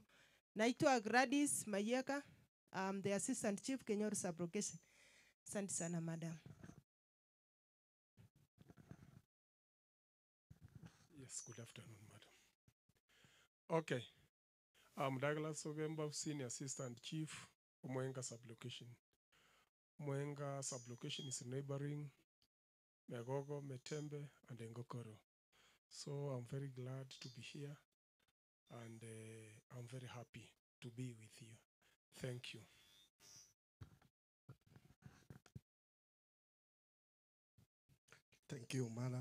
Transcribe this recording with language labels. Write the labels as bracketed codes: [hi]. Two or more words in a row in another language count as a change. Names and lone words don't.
[sw] Naitwa Gladys Mayeka, [en] I'm the Assistant Chief Kenyoro Sub-Location. [sw] Asante sana madam. [en] Yes, good afternoon, madam. Okay. I'm Douglas Ogemba, Senior Assistant Chief, Mwenga Sub-Location. Mwenga Sub-Location is neighboring Megogo, Metembe, and Ngokoro. So I'm very glad to be here, and I'm very happy to be with you. Thank you. Thank you, madam.